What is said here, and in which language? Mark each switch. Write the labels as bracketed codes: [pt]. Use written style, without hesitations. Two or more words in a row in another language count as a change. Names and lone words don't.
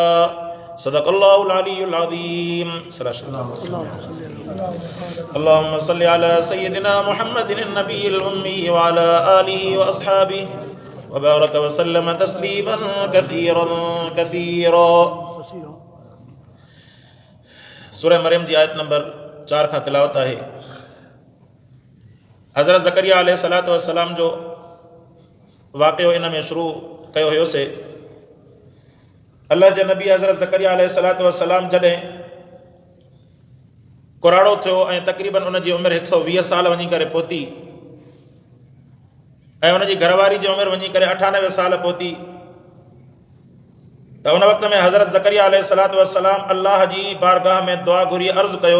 [ar] صدق الله العلي العظيم. اللهم صل على سيدنا محمد النبي الأمي وعلى آله وأصحابه وبارك وسلم تسليما كثيرا كثيرا. [sd] सूरह मरियम जी आयत नंबर 4 खां तिलावत आहे। हज़रत ज़करिया [ar] عليه الصلاة والسلام [sd] जो वाक़ियो इन में शुरू कयो हुयोसीं। अल्लाह जे नबी हज़रत ज़करिया [ar] عليه الصلاة والسلام [sd] जॾहिं कुराड़ो थियो ऐं तक़रीबन उन जी उमिरि 120 साल वञी करे पहुती ऐं उन जी घरवारी जी उमिरि वञी करे 98 साल पहुती, त उन वक़्त में हज़रत ज़करिया [ar] عليه الصلاة والسلام [sd] अल्लाह जी बारगाह में दुआ घुरी अर्ज़ु कयो।